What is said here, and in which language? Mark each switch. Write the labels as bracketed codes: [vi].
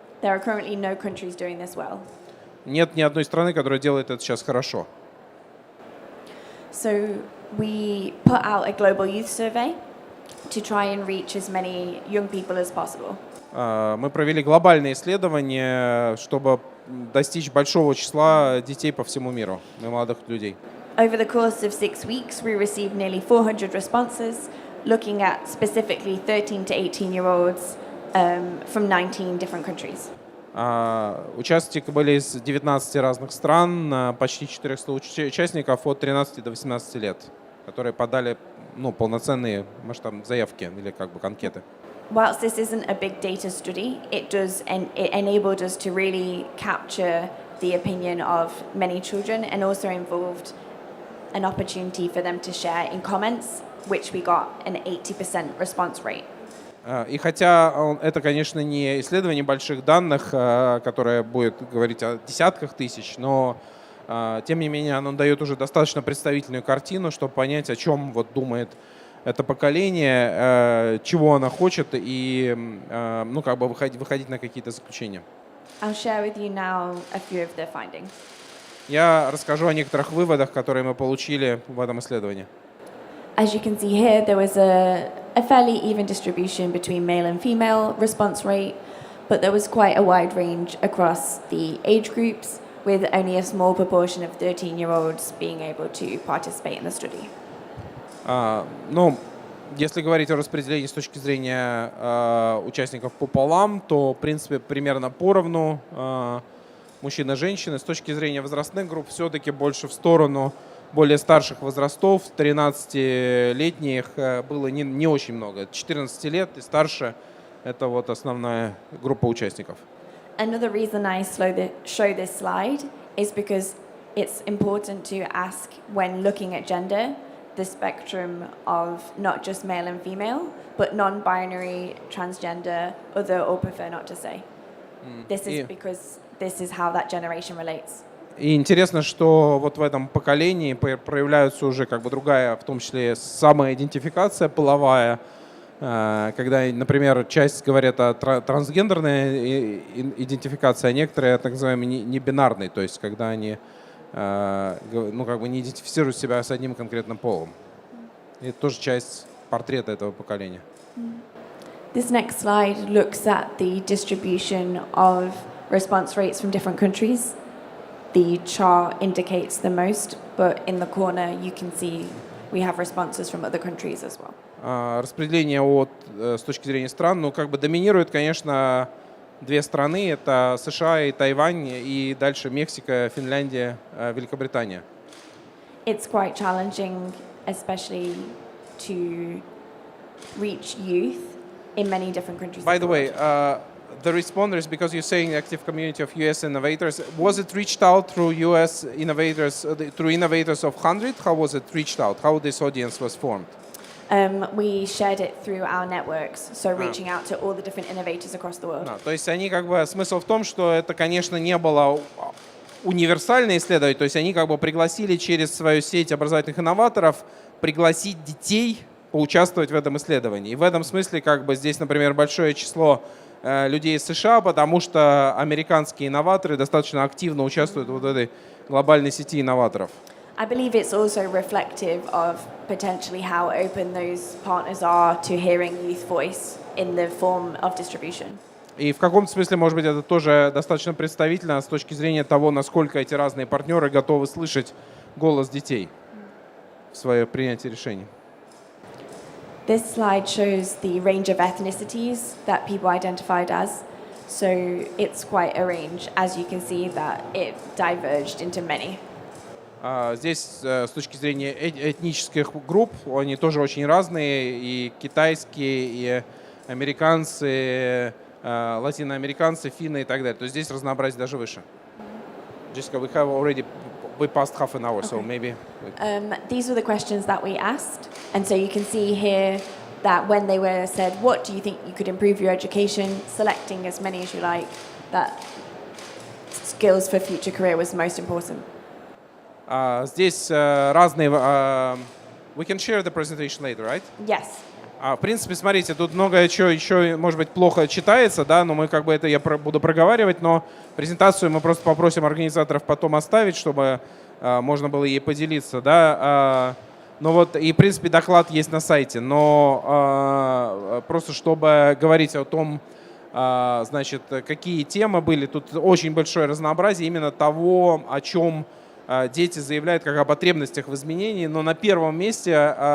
[en] There are currently no countries doing this well. [ru] Нет ни одной страны, которая делает это сейчас хорошо. [en] So we put out a global youth survey to try and reach as many young people as possible. [ru] Мы провели глобальные исследования, чтобы достичь большого числа детей по всему миру, молодых людей. [en] Over the course of 6 weeks, we received nearly 400 responses, looking at specifically 13 to 18-year-olds from 19 different countries. [ru] Участники были из 19 разных стран, почти 400 участников от 13 до 18 лет, которые подали полноценные масштабные заявки или как бы анкеты. [en] Whilst this isn't a big data study, it enabled us to really capture the opinion of many children and also involved an opportunity for them to share in comments which we got an 80% response rate. [ru] И хотя это, конечно, не исследование больших данных, которое будет говорить о десятках тысяч, но тем не менее оно дает уже достаточно представительную картину, чтобы понять, о чем вот думает это поколение, чего оно хочет, и ну, как бы выходить на какие-то заключения. [en] I'll share with you now a few of the findings. [ru] Я расскажу о некоторых выводах, которые мы получили в этом исследовании. [en] As you can see here, there was a fairly even distribution between male and female response rate, but there was quite a wide range across the age groups, with only a small proportion of 13-year-olds being able to participate in the study. [ru] Ну, если говорить о распределении с точки зрения участников по полам, то, в принципе, примерно поровну мужчин и женщины. С точки зрения возрастных групп все-таки больше в сторону более старших возрастов, 13-летних было не очень много. 14 лет и старше – это вот основная группа участников. [en] Another reason I show this slide is because it's important to ask, when looking at gender, the spectrum of not just male and female, but non-binary, transgender, other, or prefer not to say. This is because this is how that generation relates. [ru] И интересно, что вот в этом поколении проявляется уже как бы другая, в том числе самоидентификация половая, когда, например, часть говорят о трансгендерной идентификации, а некоторые, так называемые, небинарной, то есть когда они ну, как бы не идентифицируют себя с одним конкретным полом. И это тоже часть портрета этого поколения. [en] This next slide looks at the distribution of response rates from different countries. The chart indicates the most, but in the corner you can see we have responses from other countries as well. [ru] Распределение с точки зрения стран, ну, как бы доминирует, конечно, две страны, это США и Тайвань, и дальше Мексика, Финляндия, Великобритания. [en] It's quite challenging, especially to reach youth in many different countries. By the way, the responders, because you're saying active community of US innovators, was it reached out through US innovators, through innovators of 100? How was it reached out? How this audience was formed? We shared it through our networks, so reaching out to all the different innovators across the world. [ru] То есть они как бы, смысл в том, что это, конечно, не было универсальное исследование, то есть они как бы пригласили через свою сеть образовательных инноваторов пригласить детей поучаствовать в этом исследовании. И в этом смысле как бы здесь, например, большое число людей из США, потому что американские инноваторы достаточно активно участвуют в этой глобальной сети инноваторов. [en] I believe it's also reflective of potentially how open those partners are to hearing youth voice in the form of distribution. [ru] И в каком-то смысле, может быть, это тоже достаточно представительно с точки зрения того, насколько эти разные партнеры готовы слышать голос детей в свое принятие решений. [en] This slide shows the range of ethnicities that people identified as. So it's quite a range. As you can see, that it diverged into many. [ru] Здесь с точки зрения этнических групп, они тоже очень разные, и китайские, и американцы, латиноамериканцы, финны и так далее. То есть здесь разнообразие даже выше. [en] Jessica, we passed half an hour, so maybe. These were the questions that we asked, and so you can see here that when they were said, what do you think you could improve your education, selecting as many as you like, that skills for future career was most important. [ru] Здесь разные... [en] We can share the presentation later, right? Yes. [ru] В принципе, смотрите, тут многое еще, может быть, плохо читается, да, но мы как бы это я буду проговаривать, но презентацию мы просто попросим организаторов потом оставить, чтобы можно было ей поделиться, да. Ну вот, и, в принципе, доклад есть на сайте, но просто чтобы говорить о том, значит, какие темы были, тут очень большое разнообразие именно того, о чем дети заявляют как о потребностях в изменении, но на первом месте,